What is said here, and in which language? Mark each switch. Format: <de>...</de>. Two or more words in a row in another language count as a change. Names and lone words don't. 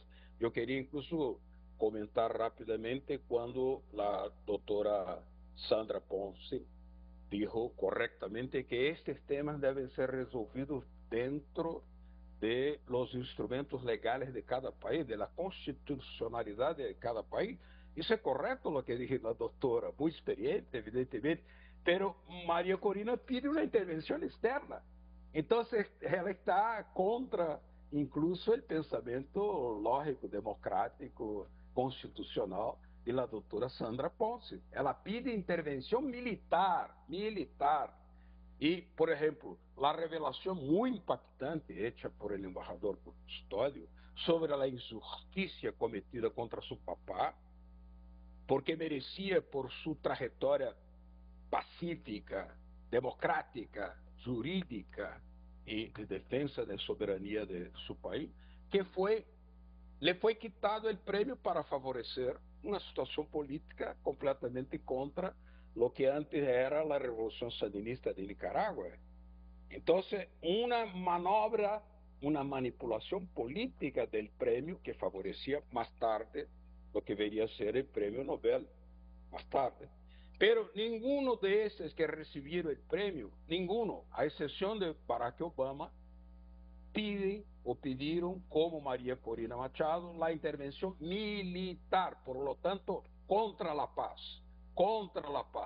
<es>Yo quería incluso comentar rápidamente cuando la doctora Sandra Ponce dijo correctamente que estos temas deben ser resolvidos dentro de los instrumentos legales de cada país, de la constitucionalidad de cada país.</es> <pt>Isso é correto</pt> <es>lo que dije la doctora, muy experiente, evidentemente, pero María Corina pide una intervención externa. Entonces,</es> <pt>ela está</pt> <es>contra incluso el pensamiento lógico, democrático, constitucional de la doctora Sandra Ponce.</es> <pt>Ela pide intervenção militar. E, por exemplo, a revelação muito impactante</pt> <es>hecha por el embajador</es> <pt>Custodio sobre a injustiça cometida contra seu papá, porque merecia, por sua trajetória pacífica, democrática, jurídica e de defesa da soberania de seu país, que le foi quitado o prêmio para favorecer uma situação política completamente contra</pt> <es>lo que antes era</es> <pt>a Revolução Sandinista de Nicarágua. Então, uma manobra, uma manipulação política do prêmio que favorecia mais tarde</pt> <es>lo que</es> <pt>veria a ser o prêmio Nobel, mais tarde.</pt> <es>Pero ninguno de estos que recibieron el premio, ninguno, a excepción de Barack Obama, piden o pidieron, como María Corina Machado, la intervención militar, por lo tanto, contra la paz. Contra la paz.</es>